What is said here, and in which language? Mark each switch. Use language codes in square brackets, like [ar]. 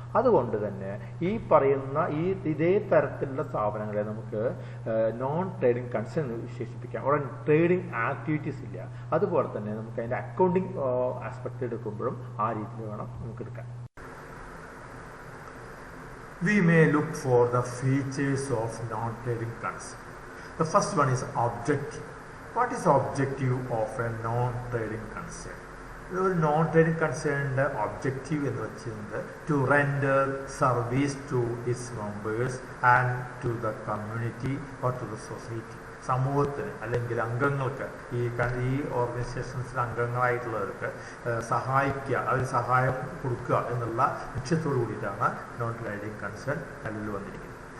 [ml] അതുകൊണ്ട് തന്നെ ഈ പറയുന്ന ഇതേ തരത്തിലുള്ള സ്ഥാപനങ്ങളെ നമുക്ക് നോൺ ട്രേഡിംഗ് കൺസേൺ വിശേഷിപ്പിക്കാം. അവിടെ ട്രേഡിംഗ് ആക്ടിവിറ്റീസ് ഇല്ല. അതുപോലെ തന്നെ നമുക്ക് അതിൻ്റെ അക്കൗണ്ടിങ് ആസ്പെക്ട് എടുക്കുമ്പോഴും ആ രീതിയിൽ വേണം നമുക്ക് എടുക്കാൻ. [en] We may look for the features of non-trading concern. The first one is objective. What is objective of a non-trading concern? [ml] ഒരു നോൺ ട്രേഡിംഗ് കൺസേണിൻ്റെ ഒബ്ജക്റ്റീവ് എന്ന് വെച്ചിരുന്നത് [en] To render service to its members and to the community or to the society. [ml] സമൂഹത്തിന് അല്ലെങ്കിൽ അംഗങ്ങൾക്ക്, ഈ ഓർഗനൈസേഷൻസിലെ അംഗങ്ങളായിട്ടുള്ളവർക്ക് സഹായിക്കുക, അവർ സഹായം കൊടുക്കുക എന്നുള്ള ലക്ഷ്യത്തോടു കൂടിയിട്ടാണ് നോൺ ട്രേഡിംഗ് കൺസേൺ നിലവിൽ വന്നിരിക്കുന്നത്.